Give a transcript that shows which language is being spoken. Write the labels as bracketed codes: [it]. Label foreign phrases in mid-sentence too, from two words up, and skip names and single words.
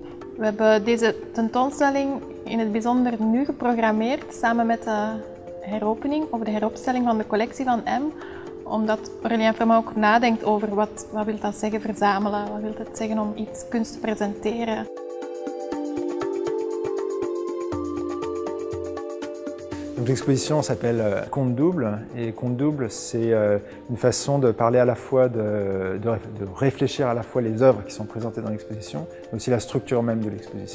[nl] We hebben deze tentoonstelling in het bijzonder nu geprogrammeerd samen met de heropening of de heropstelling van de collectie van M, omdat Aurélien Frémaux ook nadenkt over wat wil dat zeggen verzamelen, wat wil het zeggen om iets kunst te presenteren. [fr] L'exposition s'appelle Conte double, et Conte double, c'est une façon de parler à la fois, de réfléchir à la fois les œuvres qui sont présentées dans l'exposition, mais aussi la structure même de l'exposition.